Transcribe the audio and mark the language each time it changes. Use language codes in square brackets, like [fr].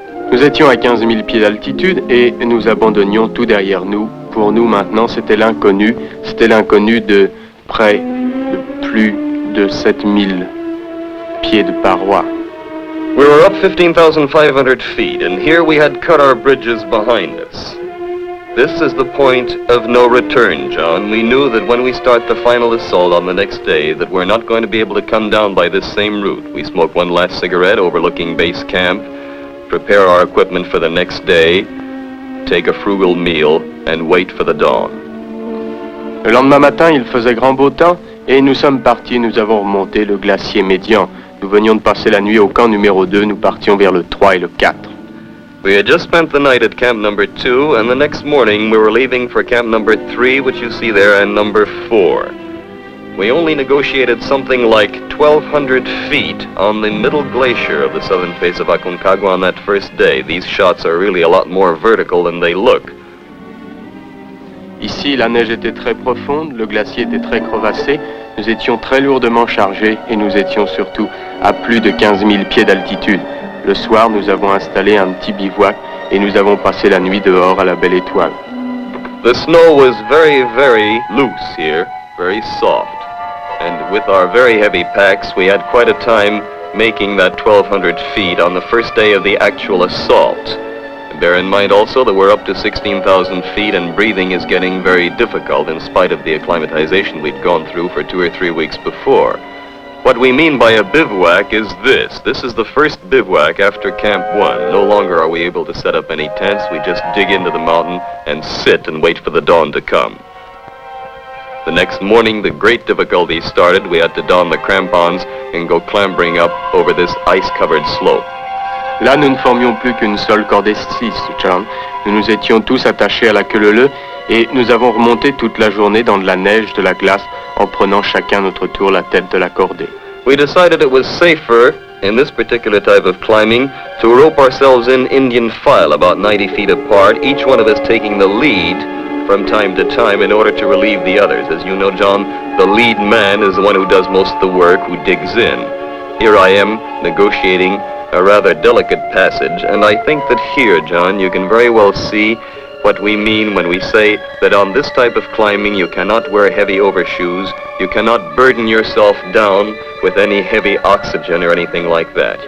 [fr] Nous étions à 15 000 pieds d'altitude et nous abandonnions tout derrière nous. Pour nous maintenant, c'était l'inconnu de près de plus de 7000 pieds de parois. [en] We were up 15,500 feet, and here we had cut our bridges behind us. This is the point of no return, John. We knew that when we start the final assault on the next day, that we're not going to be able to come down by this same route. We smoke one last cigarette overlooking base camp, prepare our equipment for the next day, take a frugal meal, and wait for the dawn. [fr] Le lendemain matin, il faisait grand beau temps et nous sommes partis, nous avons remonté le glacier médian. Nous venions de passer la nuit au camp numéro 2, nous partions vers le 3 et le 4. [en] We had just spent the night at camp number 2, and the next morning we were leaving for camp number 3, which you see there, and number 4. We only negotiated something like 1,200 feet on the middle glacier of the southern face of Aconcagua on that first day. These shots are really a lot more vertical than they look. [fr] Ici, la neige était très profonde, le glacier était très crevassé, nous étions très lourdement chargés et nous étions surtout à plus de 15 000 pieds d'altitude. Le soir, nous avons installé un petit bivouac et nous avons passé la nuit dehors à la belle étoile. [en] The snow was very, very loose here, very soft. And with our very heavy packs, we had quite a time making that 1,200 feet on the first day of the actual assault. Bear in mind also that we're up to 16,000 feet and breathing is getting very difficult in spite of the acclimatization we'd gone through for 2 or 3 weeks before. What we mean by a bivouac is this. This is the first bivouac after Camp 1. No longer are we able to set up any tents. We just dig into the mountain and sit and wait for the dawn to come. The next morning, the great difficulty started. We had to don the crampons and go clambering up over this ice-covered slope. [fr] Là, nous ne formions plus qu'une seule corde et 6, John. Nous nous étions tous attachés à la queue leu-leu et nous avons remonté toute la journée dans de la neige, de la glace, en prenant chacun notre tour la tête de la cordée. [en] We decided it was safer in this particular type of climbing to rope ourselves in Indian file about 90 feet apart, each one of us taking the lead from time to time in order to relieve the others. As you know, John, the lead man is the one who does most of the work, who digs in. Here I am negotiating a rather delicate passage, and I think that here, John, you can very well see what we mean when we say that on this type of climbing you cannot wear heavy overshoes, you cannot burden yourself down with any heavy oxygen or anything like that.